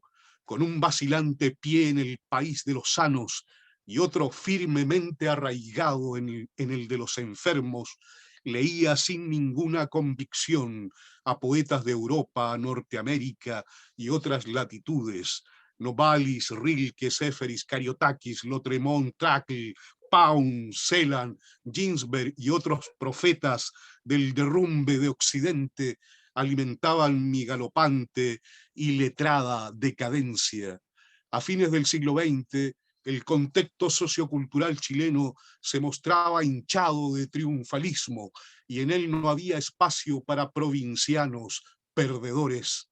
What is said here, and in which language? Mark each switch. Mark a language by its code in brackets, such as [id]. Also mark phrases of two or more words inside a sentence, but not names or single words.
[es] Con un vacilante pie en el país de los sanos y otro firmemente arraigado en el de los enfermos, leía sin ninguna convicción a poetas de Europa, Norteamérica y otras latitudes, Novalis, Rilke, Seferis, Kariotakis, Lautréamont, Trackle, Pound, Celan, Ginsberg y otros profetas del derrumbe de Occidente alimentaban mi galopante y letrada decadencia. A fines del siglo XX, el contexto sociocultural chileno se mostraba hinchado de triunfalismo y en él no había espacio para provincianos perdedores.